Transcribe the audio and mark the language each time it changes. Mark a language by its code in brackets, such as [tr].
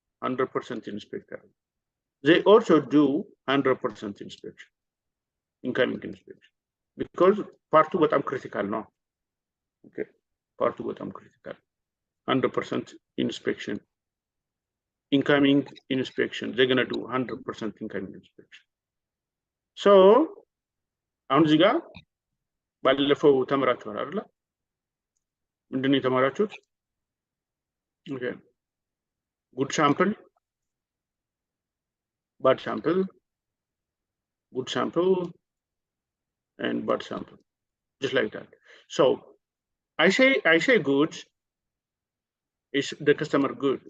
[en] 100% [am] ኢንስፔክት አድርገናል። [en] They also do 100% inspection, incoming inspection, because part 2 [am] በጣም [en] critical [am] ነው። [en] Okay, part 2 [am] በጣም [en] critical. 100% inspection, incoming inspection. They're gonna do 100% incoming inspection. [am] So አሁን እዚህ ጋር ባለፈው ተመራችኋል አይደል? ምንድነው የተማራችሁት? [en] Okay, good sample, bad sample, good sample, and bad sample, just like that. So I say good is the customer good.